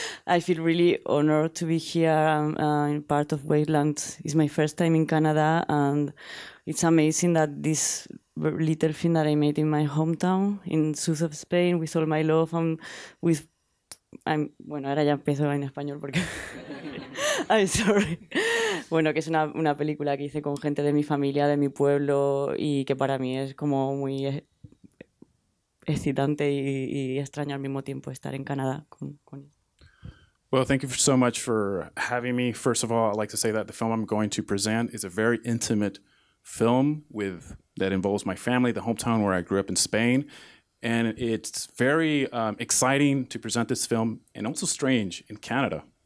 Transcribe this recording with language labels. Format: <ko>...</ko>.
<en>I feel really honored to be here in part of Wavelines. It's my first time in Canada, and it's amazing that this little film that I made in my hometown in south of Spain with all my love and with</en> <es>bueno, ahora ya empiezo en español porque</es> <en>I'm sorry.</en> <es>Bueno, que es una película que hice con gente de mi familia, de mi pueblo, y que para mí es como muy excitante y extraño al mismo tiempo estar en Canadá con</es> <en>Well, thank you so much for having me. First of all, I'd like to say that the film I'm going to present is a very intimate film that involves my family, the hometown where I grew up in Spain. And it's very exciting to present this film, and also strange in Canada.</en>